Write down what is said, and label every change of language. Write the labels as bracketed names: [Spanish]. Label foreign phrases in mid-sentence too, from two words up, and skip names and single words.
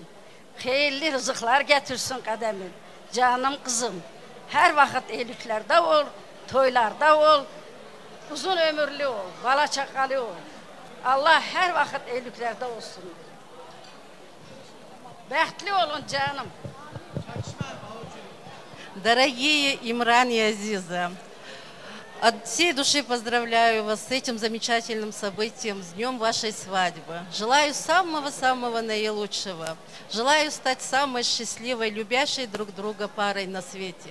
[Turkish] Hayırlı rızıklar getirsin kademin. Canım kızım, her vakit iyiliklərdə ol, toylarda ol, uzun ömürlü ol, bala çakalı ol. Allah her vakit iyiliklərdə olsun. [Azerbaijani] Bəxtli olun canım. [Russian] Дорогие Имран и Азиза, от всей души поздравляю вас с этим замечательным событием, с днем вашей свадьбы. Желаю самого-самого наилучшего. Желаю стать самой счастливой, любящей друг друга парой на свете.